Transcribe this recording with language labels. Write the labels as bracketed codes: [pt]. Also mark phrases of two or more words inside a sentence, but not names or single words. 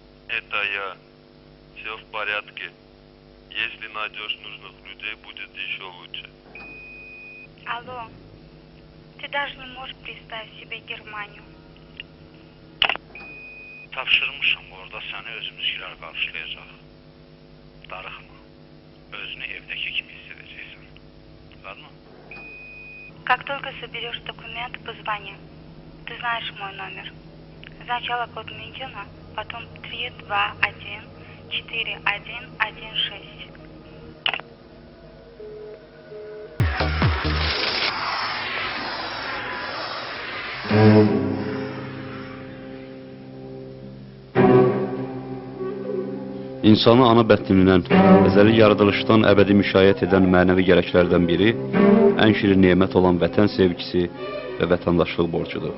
[ru] Это я. Все в порядке. Если найдешь нужных людей, будет еще лучше. Алло, ты даже не можешь представить себе Германию. [az] Tapşırmışam orada səni özümüzgülər qarşılayacaq. Darıxma. Özünü evdəki kimi hiss edəcəksən. [ru] Ладно? Как только соберешь документы, позвони. Ты знаешь мой номер. Сначала код Мюнхена, потом 321 4116. [az] İnsanı ana bətnindən, əzəli yaradılışdan əbədi müşayiət edən mənəvi gərəklərdən biri, ən şirin nemət olan vətən sevgisi və vətəndaşlıq borcudur.